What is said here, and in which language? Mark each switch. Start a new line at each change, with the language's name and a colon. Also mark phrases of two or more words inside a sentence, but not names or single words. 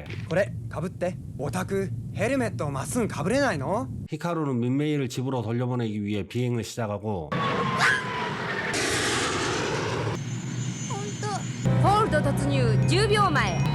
Japanese: これかぶって。オタクヘルメットをまっすぐかぶれないの？
Korean: 히카루는 민메이를 집으로 돌려보내기 위해 비행을 시작하고
Japanese: ホールド突入10秒前。7、3。